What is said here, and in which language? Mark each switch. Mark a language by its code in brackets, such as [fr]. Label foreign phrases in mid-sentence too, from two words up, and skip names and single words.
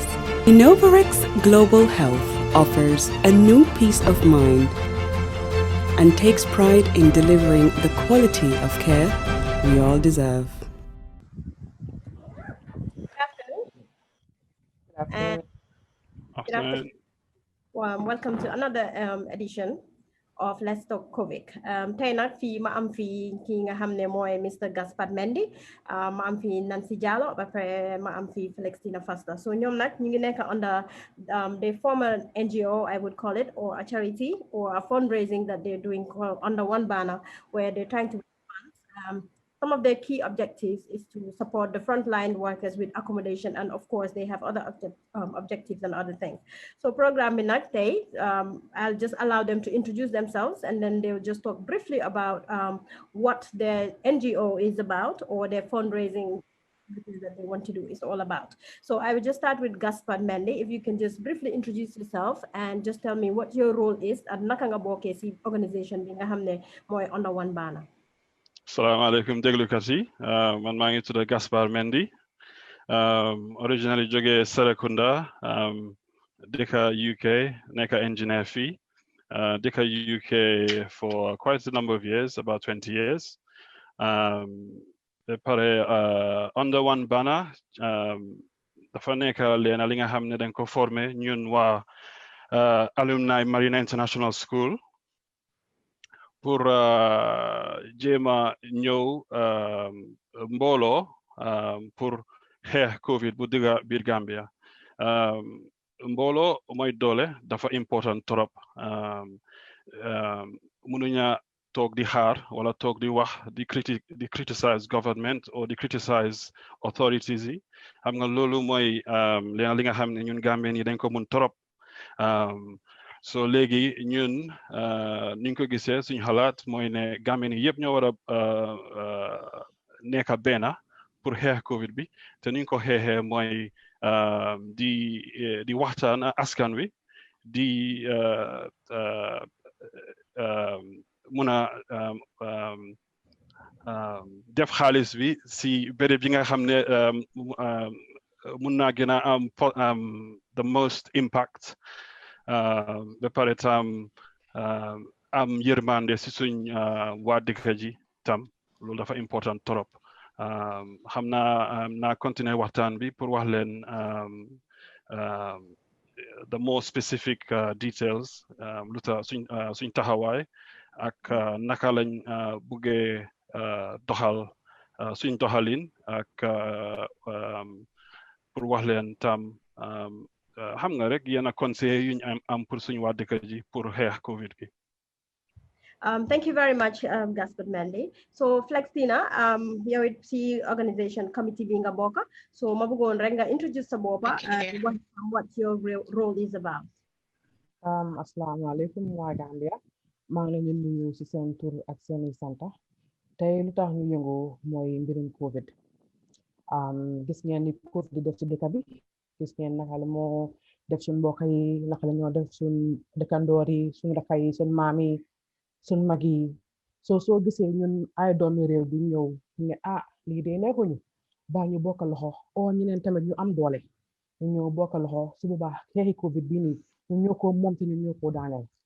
[en] Innovarex Global Health offers a new peace of mind and takes pride in delivering the quality of care we all deserve. And good afternoon. Welcome to another edition of Let's Talk COVID. [wo] Tey nag fii ma am fii ki nga xam ne mooy Mr Gaspard Mendy, ma am fii Nancy Diallo, ba pare ma am fii Felixtina Fasta. [en] So [wo] ñoom nag ñu ngi nekk [en] under the former NGO, I would call it, or a charity or a fundraising that they're doing under one banner where they're trying to raise funds some of their key objectives is to support the frontline workers with accommodation, and of course they have other objectives and other things. So program Minakte, I'll just allow them to introduce themselves, and then they'll just talk briefly about what their NGO is about, or their fundraising that they want to do is all about. So I will just start with Gaspard Mendy. If you can just briefly introduce yourself and just tell me what your role is at Nakanga Bokesi organization [wo] bi nga xamne moy [en] under one banner. [ar] السلام عليكم [wo] déglukat yi man maa ngi tudd Gaspard Mendy originally jóge Serekunda dëkk UK nekk engineer fii dëkk UK [en] for quite a number of years, about 20 years. [wo] Under one banner dafa nekk leen li nga xam ne dañ ko formé ñun waa alumni Marina International School pour jéema ñëw mbooloo pour xeex Covid bu digga biir Gambia mbooloo mooy doole dafa important trop mënuña toog di xaar wala toog di wax di [en] criticize government or [wo] di [en] criticize authorities [wo] yi xam nga loolu mooy li nga xam ne ñun Gambien yi dañ ko mun trop so léegi ñun niñ ko gisee suñu xalaat mooy ne Gambien yi yëpp ñoo war a nekk benn pour xeex Covid bi te niñ ko xeexee mooy di waxtaan askan wi di mun a def xaalis bi si béréb yi nga xam ne mun naa gën a am [en] the most impact [wo] ba pare tam am yërmande si suñ waa dëkk ji tam loolu dafa important trop xam naa continuer waxtaan bi pour wax leen [en] the more specific details [wo] lu tax suñ taxawaay ak naka lañ buggee doxal suñ doxalin ak pour wax leen tam xam nga rek yenn conseil yuñ am pour suñ waa dëkk ji pour xeex Covid gi. [en] Thank you very much, Gaspard Mendy. [wo] So Flexina, yow it si organisation committee bi nga bokk. So ma bëggoon rek nga introduce sa boppa [en] and what your role is about. [wo] Asalaamaaleykum waa Gambia. maa ngi leen di nuyu si seen tur ak seeni santa tey lu tax ñu yëngu mooy mbirum Covid gis ngeen ni Covid di def ci dëkk bi gis ngeen naka la moo def suñ mbokk yi naka la ñoo def suñ dëkkandoor yi suñ rakk yi suñ maam yi suñ mag yi soo gisee ñun ay doomi réew bi ñëw ne lii de neexuñu baa ñu bokk loxo oo ñeneen tamit ñu am doole ñu ñëw bokk loxo su boobaa xeexi Covid bi nii ñu ñoo ko moom te ñu ñoo ko daaneel